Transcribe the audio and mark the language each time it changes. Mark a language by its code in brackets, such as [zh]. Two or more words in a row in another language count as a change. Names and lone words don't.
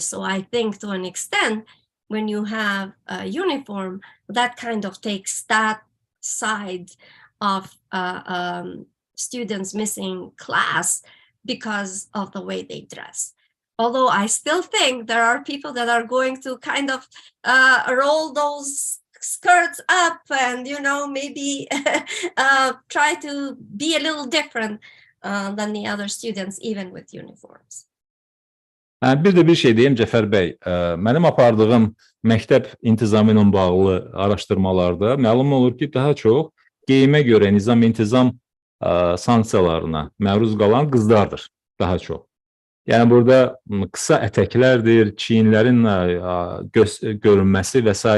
[en] So I think to an extent, when you have a uniform, that kind of takes that side of students missing class because of the way they dress. Although I still think there are people that are going to kind of roll those skirts up and, maybe try to be a little different than the other students, even with uniforms. [az] Bir də bir şey deyim Cəfər bəy, mənim apardığım məktəb intizamı ilə bağlı araşdırmalarda məlum olur ki, daha çox geyimə görə nizam-intizam sanksiyalarına məruz qalan qızlardır daha çox. Yəni burada qısa ətəklərdir, çiyinlərin görünməsi və s.